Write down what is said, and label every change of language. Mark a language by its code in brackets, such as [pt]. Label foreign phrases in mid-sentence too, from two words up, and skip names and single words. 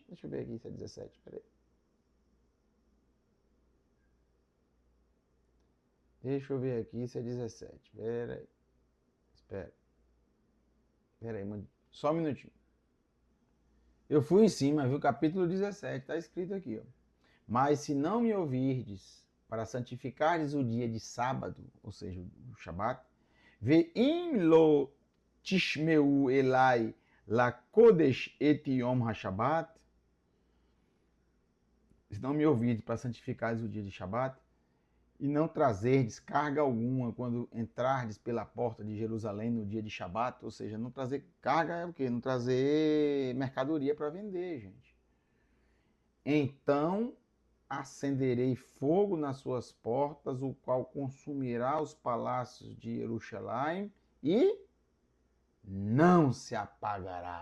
[pt] Deixa eu ver aqui se é 17, peraí. Deixa eu ver aqui se é 17, peraí. Espera. Peraí, só um minutinho. Eu fui em cima, viu? Capítulo 17, está escrito aqui, ó. Mas se não me ouvirdes, para santificardes o dia de sábado, ou seja, o Shabat, [he] ואם לא תשמעו אלי לקדש את יום השבת, [pt] se não me ouvirdes para santificardes o dia de Shabat, e não trazerdes carga alguma quando entrardes pela porta de Jerusalém no dia de Shabat, ou seja, não trazer carga é o quê? Não trazer mercadoria para vender, gente. Então acenderei fogo nas suas portas, o qual consumirá os palácios de Jerusalém e não se apagará.